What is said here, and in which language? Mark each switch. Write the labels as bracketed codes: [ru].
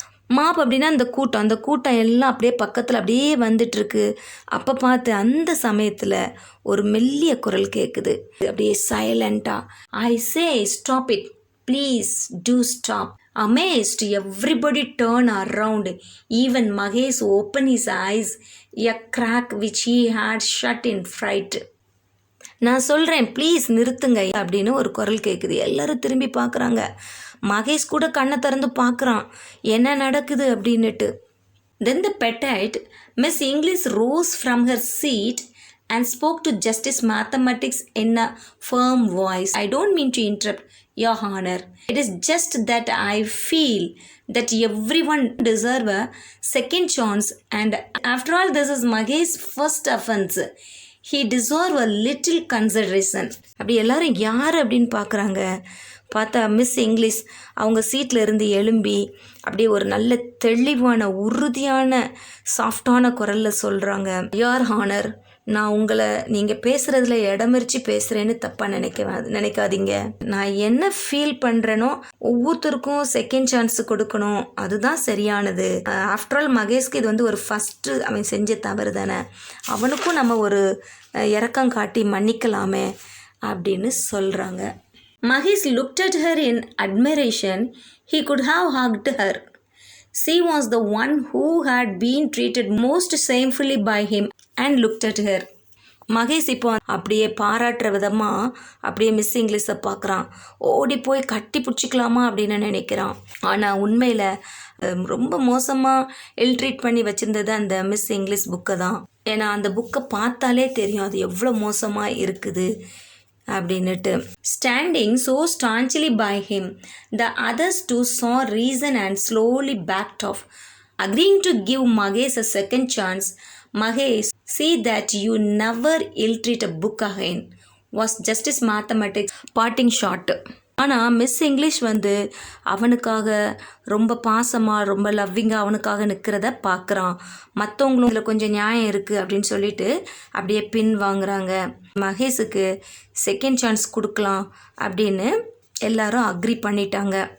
[ta] Mop அப்படின்னா அந்த கூட்டம் எல்லாம் அப்படியே பக்கத்தில் அப்படியே வந்துட்டுருக்கு. அப்போ பார்த்து அந்த சமயத்தில் ஒரு மெல்லிய குரல் கேட்குது, அப்படியே சைலண்ட்டாக. [en] I say stop it, please do stop. Amazed, everybody turned around. Even Mahesh opened his eyes, a crack which he had shut in fright. [ta] நான் சொல்கிறேன், ப்ளீஸ் நிறுத்துங்க அப்படின்னு ஒரு குரல் கேட்குது. எல்லோரும் திரும்பி பார்க்குறாங்க. மகேஷ் கூட கண்ணை திறந்து பார்க்குறான் என்ன நடக்குது அப்படின்னுட்டு. [en] Then the petite Miss English rose from her seat and spoke to Justice Mathematics in a firm voice. I don't mean to interrupt, Your Honor. It is just that I feel that everyone deserves a second chance, and after all, this is Magesh's first offense. He deserves a little consideration. [ta] அப்படி எல்லாரும் யார் அப்படின்னு பார்க்குறாங்க. பார்த்தா miss English அவங்க சீட்டில் இருந்து எழும்பி அப்படியே ஒரு நல்ல தெளிவான உறுதியான சாஃப்டான குரலில் சொல்கிறாங்க, யோர் ஹானர், நான் உங்களை நீங்கள் பேசுகிறதுல இடமறிச்சு பேசுகிறேன்னு தப்பாக நினைக்காதீங்க. நான் என்ன ஃபீல் பண்ணுறேனோ ஒவ்வொருத்தருக்கும் செகண்ட் சான்ஸ் கொடுக்கணும், அதுதான் சரியானது. ஆஃப்டர் ஆல் மகேஷ்க்கு இது வந்து ஒரு ஃபஸ்ட்டு அவன் செஞ்ச தவறு தானே, அவனுக்கும் நம்ம ஒரு இரக்கம் காட்டி மன்னிக்கலாமே அப்படின்னு சொல்கிறாங்க. [en] Mahesh looked at her in admiration. He could have hugged her. She was the one who had been treated most shamefully by him and looked at her. [ta] Mahesh இப்போ அப்படியே பாராட்டுற விதமாக அப்படியே மிஸ் இங்கிலீஷை பார்க்குறான். ஓடி போய் கட்டி பிடிச்சிக்கலாமா அப்படின்னு நினைக்கிறான். ஆனால் உண்மையில் ரொம்ப மோசமாக இல்ட்ரீட் பண்ணி வச்சுருந்தது அந்த மிஸ் இங்கிலீஷ் புக்கை தான். ஏன்னா அந்த புக்கை பார்த்தாலே தெரியும் அது எவ்வளோ மோசமாக இருக்குது அப்படின்னுட்டு. [en] Standing so staunchly by him, the others too saw reason and slowly backed off. Agreeing to give Mahesh a second chance, Mahesh, see that you never ill-treat a book again, was Justice Mathematics' parting shot. [ta] ஆனால் miss English வந்து அவனுக்காக ரொம்ப பாசமாக ரொம்ப லவ்விங்காக அவனுக்காக நிற்கிறத பார்க்குறான். மற்றவங்களும் இதில் கொஞ்சம் நியாயம் இருக்குது அப்படின்னு சொல்லிட்டு அப்படியே பின் வாங்குறாங்க. மகேஷுக்கு செகண்ட் சான்ஸ் கொடுக்கலாம் அப்படின்னு எல்லாரும் அக்ரி பண்ணிட்டாங்க.